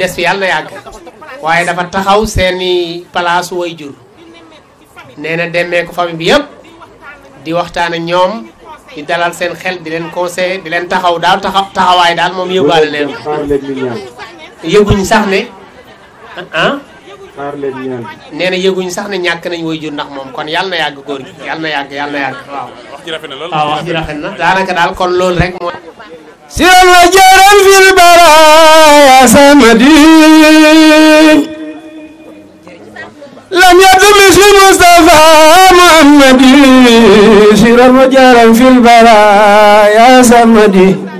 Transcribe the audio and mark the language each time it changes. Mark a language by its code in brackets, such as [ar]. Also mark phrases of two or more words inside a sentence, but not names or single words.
[wo] des fi yàlla na yàgg waaye dafa taxaw seeni palaasu wayjur nee na demee ko famille bi yëpp di waxtaan ak ñoom di dalal seen xel di leen conseiller di leen taxaw daal taxawaay daal moom yóbbaale leen yëguñ sax ne nee na yëguñ sax ne ñàkk nañ wayjur ndax moom kon yàlla na yàgg góor gi yàlla na yàgg waaw wax ji rafet na lool waaw wax ji rafet na daanaka daal kon loolu rek mooy [ar] سيرا وجارا في البرايا سمدي لم يدم مثل مصطفى محمدي سيرا وجارا في البرايا سمدي